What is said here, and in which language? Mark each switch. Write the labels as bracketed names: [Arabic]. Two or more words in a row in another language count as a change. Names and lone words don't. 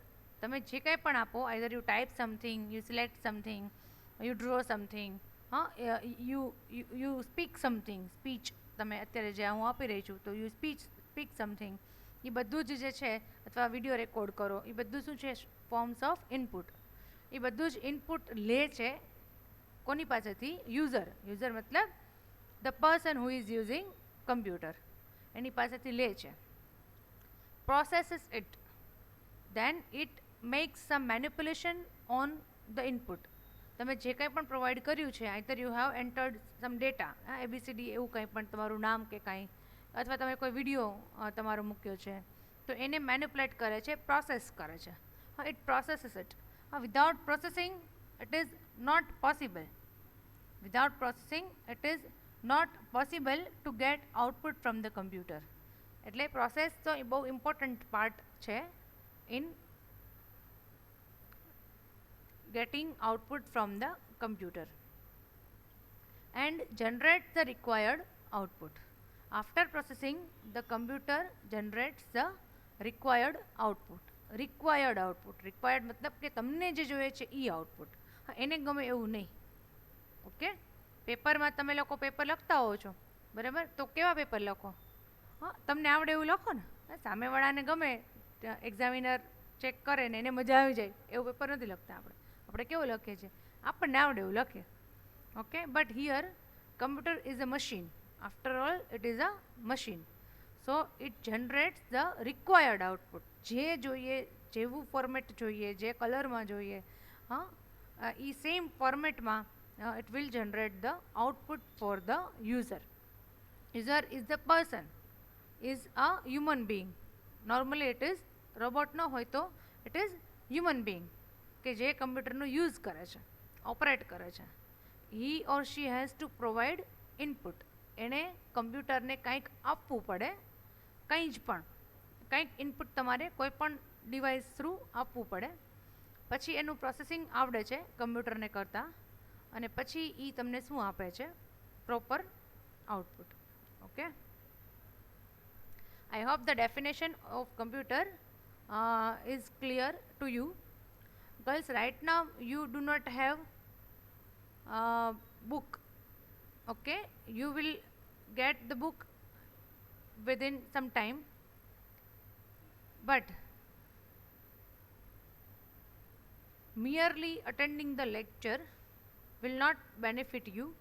[Gujarati] તમે જે કંઈ પણ આપો, [English] either you type something, you select something, you draw something, you speak something, [Gujarati] સ્પીચ તમે અત્યારે જે હું આપી રહી છું તો [English] you speak something, [Gujarati] એ બધું જ જે છે, અથવા વિડીયો રેકોર્ડ કરો, એ બધું શું છે? [English] forms of input. [Gujarati] એ બધું જ ઇનપુટ લે છે કોની પાસેથી? યુઝર. [English] યુઝર મતલબ the person who is using computer, [Gujarati] એની પાસેથી લે છે. [English] Processes it, then it makes some manipulation on the input. [Gujarati] તમે જે કંઈ પણ પ્રોવાઈડ કર્યું છે, [English] either you have entered some data, [Gujarati] ABCD એવું કંઈ પણ તમારું નામ કે કાંઈ, અથવા તમે કોઈ વિડીયો તમારો મૂક્યો છે, તો એને મેનિપ્યુલેટ કરે છે, પ્રોસેસ કરે છે. [English] It processes it. Without processing it is not possible. without processing it is not possible to get output from the computer. [Gujarati] એટલે પ્રોસેસ તો એ બહુ [English] important part [Gujarati] છે [English] in getting output from the computer. and generates the required output. After processing, the computer generates the required output. [Gujarati] Required મતલબ કે તમને જે જોઈએ છે એ આઉટપુટ. હા, એને ગમે એવું નહીં. ઓકે, પેપરમાં તમે લોકો પેપર લખતા હો છો, બરાબર? તો કેવા પેપર લખો? હા, તમને આવડે એવું લખો ને. સામેવાળાને ગમે, એક્ઝામિનર ચેક કરે ને એને મજા આવી જાય એવું પેપર નથી લખતા આપણે. આપણે કેવું લખીએ છીએ? આપણને આવડે એવું લખીએ. [English] okay, but here computer is a machine. After all, it is a machine. So it generates the required output. [Gujarati] જે જોઈએ, જેવું ફોર્મેટ જોઈએ, જે કલરમાં જોઈએ, હા, એ સેમ ફોર્મેટમાં [English] it will generate the output for the user. User is the person, is a human being. Normally it is robot [Gujarati] ન હોય તો [English] it is human being [Gujarati] કે જે કમ્પ્યુટરનો યુઝ કરે છે, ઓપરેટ કરે છે. [English] he or she has to provide input. [Gujarati] એણે કમ્પ્યુટરને કંઈક આપવું પડે, કંઈ જ પણ કંઈક ઇનપુટ તમારે કોઈ પણ ડિવાઇસ થ્રુ આપવું પડે. પછી એનું પ્રોસેસિંગ આવડે છે કમ્પ્યુટરને કરતાં, અને પછી એ તમને શું આપે છે? [English] proper output. ઓકે, I hope the definition of computer is clear to you. Girls, right now you do not have book. Okay, you will get the book within some time, but merely attending the lecture will not benefit you.